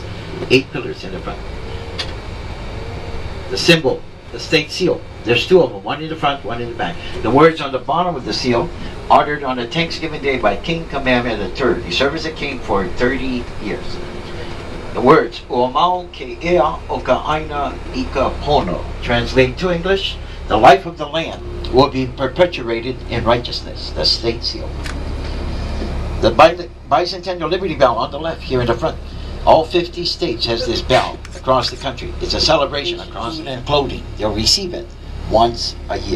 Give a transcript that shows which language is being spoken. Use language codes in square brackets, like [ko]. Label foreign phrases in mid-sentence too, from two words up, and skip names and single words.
[en] 8 pillars in the front. The symbol, the state seal. There's 2 of them, one in the front, one in the back. The words on the bottom of the seal, ordered on a Thanksgiving Day by King Kamehameha III. He served as a king for 30 years. The words, [haw] Uamau ke ea o ka aina I ka pono, [en] translate to English, the life of the land will be perpetuated in righteousness, the state seal. The bicentennial Liberty Bell on the left, here in the front. All 50 states has this bell across the country. It's a celebration across and clothing. They'll receive it once a year.